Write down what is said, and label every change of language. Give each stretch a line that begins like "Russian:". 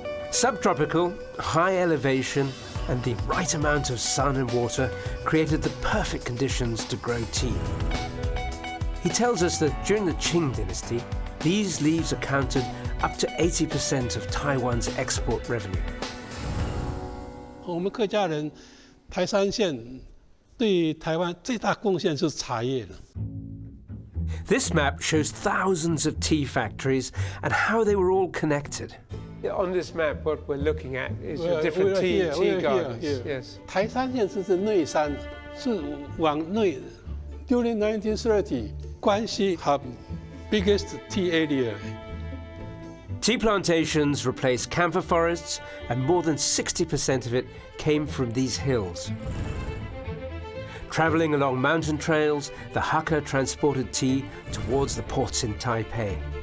English: Subtropical, high elevation, and the right amount of sun and water created the perfect conditions to grow tea. He tells us that during the Qing dynasty, these leaves accounted up to 80% of Taiwan's export revenue.
Chinese: 我们客家人台三线对台湾最大贡献是茶叶了。
English: This map shows thousands of tea factories and how they were all connected. On this map, what we're looking at is the different tea gardens. Yes.
Chinese: 台三线是内山，是往内的。
English: During 1930, Guangxi had biggest tea area. Tea plantations replaced camphor forests, and more than 60% of it came from these hills. Traveling along mountain trails, the Hakka transported tea towards the ports in Taipei.